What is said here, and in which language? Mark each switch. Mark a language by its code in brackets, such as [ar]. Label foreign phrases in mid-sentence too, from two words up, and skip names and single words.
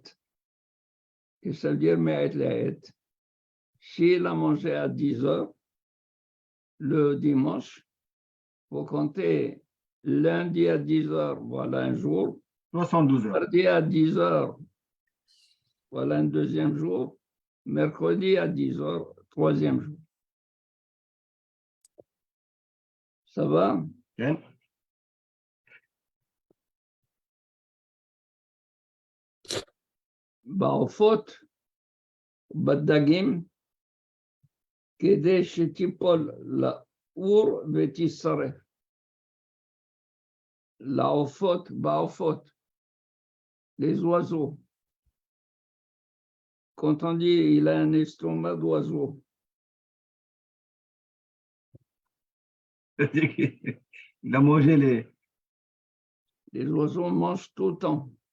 [fr] Qu'est-ce que ça veut dire [he] מעת לעת? [fr] S'il a mangé à 10 heures, le dimanche, il faut compter lundi à 10 heures, voilà un jour. 72 heures. Mardi à 10 heures, voilà un deuxième jour. Mercredi à 10 heures, troisième jour. Ça va? [he] כן? בעופות, בדגים, כדי שתיפול לאור ותישרף. לעופות, בעופות, [fr] les oiseaux. Quand on dit il a un estomac d'oiseau, Il a mangé les oiseaux mangent tout le temps.